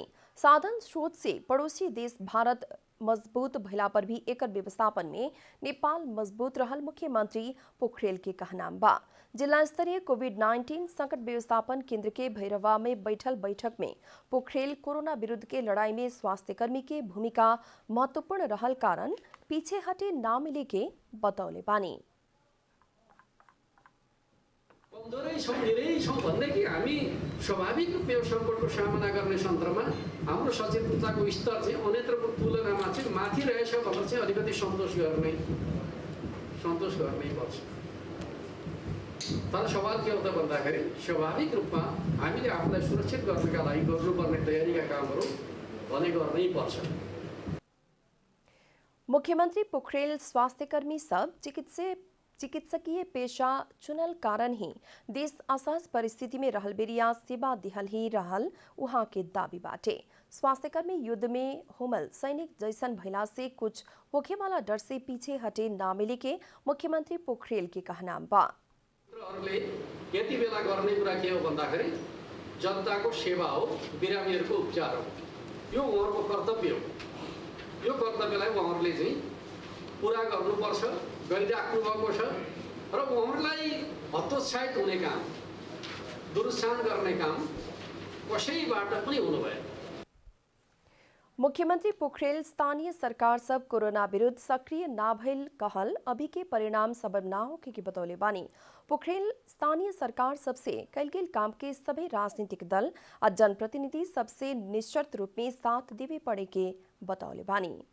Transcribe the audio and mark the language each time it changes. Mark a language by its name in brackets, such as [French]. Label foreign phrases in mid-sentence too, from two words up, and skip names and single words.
[Bhojpuri] साधन स्रोत से पड़ोसी देश भारत मजबूत भइला पर भी एकर व्यवस्थापन में नेपाल मजबूत रहल मुख्यमंत्री पोखरेल के कहनाम बा। जिला स्तरीय कोविड-19 संकट व्यवस्थापन केंद्र के भैरवा में बैठल बैठक में पोखरेल कोरोना विरुद्ध के लड़ाई में स्वास्थ्यकर्मी के भूमिका महत्वपूर्ण रहल कारण पीछे हटे ना मिले के बतौले बानी। [Nepali] कमजोरै छौँ भन्दै कि हामी स्वाभाविक रूपमा यो सङ्कटको सामना गर्ने सन्दर्भमा हाम्रो सचेतनताको स्तर चाहिँ अन्यत्रको तुलनामा चाहिँ माथि रहेछ भनेर चाहिँ अलिकति सन्तोष गर्नै पर्छ। तर सवाल के हो त भन्दाखेरि स्वाभाविक रूपमा हामीले आफूलाई सुरक्षित गर्नका लागि गर्नुपर्ने तयारीका कामहरू भने गर्नै पर्छ। [Bhojpuri] मुख्यमंत्री पोखरेल स्वास्थ्यकर्मी सब चिकित्सकीय पेशा चुनल कारण ही देश असहज परिस्थिति में रहल बेरिया सेवा दिहल ही रहल उहाँ के दावी बाटे। स्वास्थ्यकर्मी युद्ध में होमल सैनिक जैसन भइला से कुछ होखे वाला डर से पीछे हटे ना मिले के मुख्यमंत्री पोखरेल के कहनाम बा। [Nepali] यति बेला गर्ने कुरा के हो भन्दाखेरि जनताको सेवा हो, बिरामीहरूको उपचार हो। यो उहाँहरूको कर्तव्य हो। यो कर्तव्यलाई उहाँहरूले चाहिँ पुरा गर्नुपर्छ, गरिराख्नु भएको छ र उहाँहरूलाई हतोत्साहित हुने काम, दुरुत्साहन गर्ने काम कसैबाट पनि हुनु भएन। [Bhojpuri] मुख्यमंत्री पोखरेल स्थानीय सरकार सब कोरोना विरुद्ध सक्रिय ना भइल कहल अभी के परिणाम सबब ना होके की बतौले बानी। पोखरेल स्थानीय सरकार सबसे कैल गेल काम के सभी राजनीतिक दल और जनप्रतिनिधि सबसे निश्चित रूप में साथ देवे पड़े के बतौले बानी।